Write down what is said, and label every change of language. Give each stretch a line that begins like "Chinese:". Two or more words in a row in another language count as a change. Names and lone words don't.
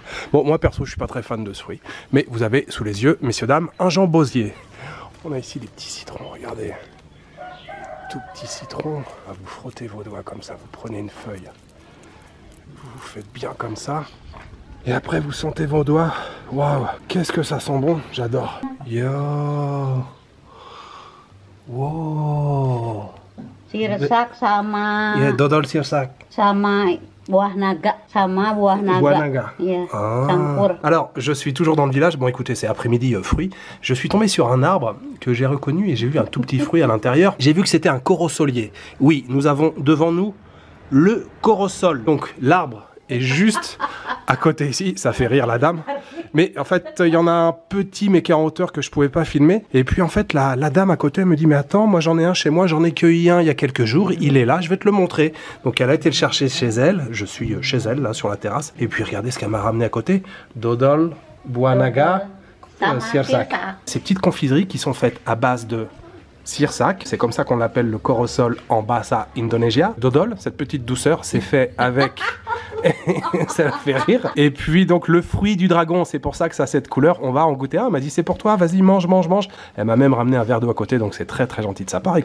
French: Bon, moi perso, je suis pas très fan de ce fruit. Mais vous avez sous les yeux, messieurs, dames, un jambosier. On a ici des petits citrons, regardez. Tout petit citron. Vous frottez vos doigts comme ça, vous prenez une feuille. Vous faites bien comme ça. Et après vous sentez vos doigts. Waouh, qu'est-ce que ça sent bon, j'adore. Yo. Wow.
Indonesian: Sirsak sama. Ya, dodol sirsak. Sama buah naga. Sama buah naga. Buah naga. Yeah, ah. campur.
French: Alors, je suis toujours dans le village. Bon, écoutez, c'est après-midi fruits. Je suis tombé sur un arbre que j'ai reconnu et j'ai vu un tout petit fruit à l'intérieur. J'ai vu que c'était un corosolier. Oui, nous avons devant nous le corosol. Donc, l'arbre est juste à côté ici, ça fait rire la dame. Mais en fait, il y en a un petit mais qui est en hauteur que je pouvais pas filmer. Et puis en fait, la dame à côté elle me dit, mais attends, moi j'en ai un chez moi, j'en ai cueilli un il y a quelques jours, il est là, je vais te le montrer. Donc elle a été le chercher chez elle, je suis chez elle, là, sur la terrasse. Et puis regardez ce qu'elle m'a ramené à côté.
Indonesian: Dodol, buah naga, sirsak.
French: Ces petites confiseries qui sont faites à base de sirsak, c'est comme ça qu'on l'appelle le corosol en Bahasa Indonesia. Dodol, cette petite douceur, c'est fait avec... ça la fait rire. Et puis donc le fruit du dragon, c'est pour ça que ça a cette couleur. On va en goûter un. Elle m'a dit c'est pour toi, vas-y mange. Elle m'a même ramené un verre d'eau à côté, donc c'est très très gentil de sa part.